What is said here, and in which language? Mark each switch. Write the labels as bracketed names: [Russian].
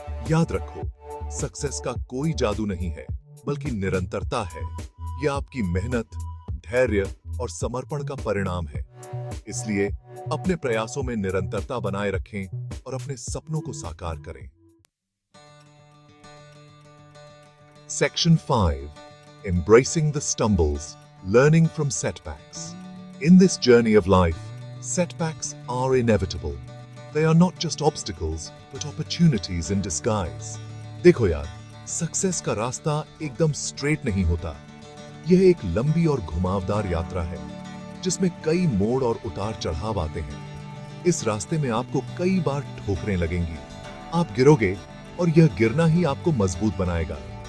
[Hindi] याद रखो, सक्सेस का कोई जादू नहीं है, बल्कि निरंतरता है। यह आपकी मेहनत, धैर्य और समर्पण का परिणाम है। इसलिए अपने प्रयासों में निरंतरता बनाए रखें और अपने सपनों को साकार करें। [English] Section 5. Embracing the stumbles, learning from setbacks. In this journey of life, setbacks are inevitable. They are not just obstacles, but opportunities in disguise. [Hindi] देखो यार, सक्सेस का रास्ता एकदम स्ट्रेट नहीं होता। यह एक लंबी और घुमावदार यात्रा है, जिसमें कई मोड़ और उतार चढ़ाव आते हैं। इस रास्ते में आपको कई बार ठोकरें लगेंगी। आप गिरोगे और यह गिरना ही आपको मजबूत बनाएगा।